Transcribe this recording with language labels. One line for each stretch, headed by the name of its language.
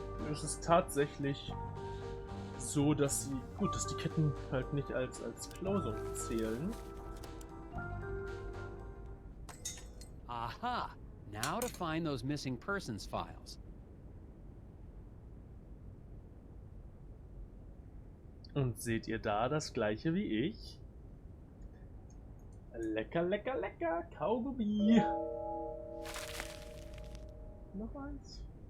German: Es ist tatsächlich so, dass sie, gut, dass die Ketten halt nicht als Klausung zählen. Aha!
English: Now to find those missing persons files.
German: Und seht ihr da das gleiche wie ich? Lecker, lecker, lecker, Kaugummi. Noch eins.